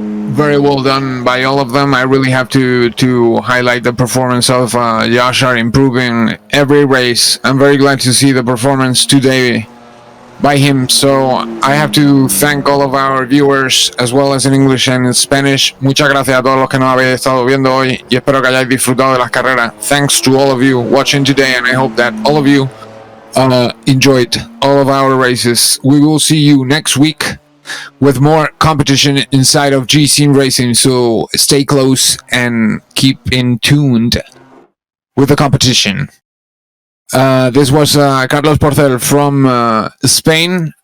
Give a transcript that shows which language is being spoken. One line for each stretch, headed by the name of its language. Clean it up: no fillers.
English: Very well done by all of them. I really have to highlight the performance of Yashar improving every race. I'm very glad to see the performance today by him. So I have to thank all of our viewers as well as in English and in Spanish.
Spanish: Muchas gracias a todos los que nos habéis estado viendo hoy y espero que hayáis disfrutado de las carreras.
English: Thanks to all of you watching today, and I hope that all of you enjoyed all of our races. We will see you next week with more competition inside of G-Scene Racing, so stay close and keep in tuned with the competition. This was Carlos Porcel from Spain.